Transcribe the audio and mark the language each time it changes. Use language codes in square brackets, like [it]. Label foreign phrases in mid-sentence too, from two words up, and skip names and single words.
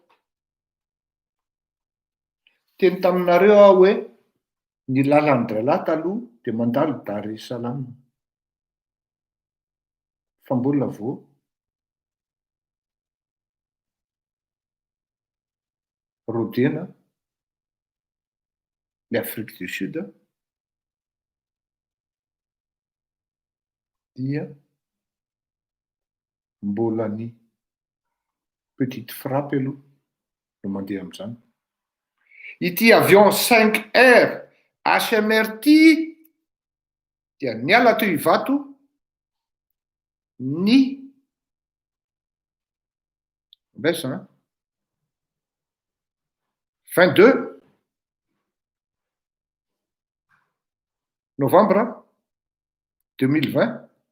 [mg] Teny taminareo aho hoe ny lalan'ny Drala taloha dia mandalo Dar es Salaam. Fa mbola vao rodena l'Afrique du Sud dia mbola ny [fr] petite frappe [mg] aloha no mandeha amin'izany. Ity avion 5R HMR ity dia niala teo Ivato ny mbesa 22 novembre 2020.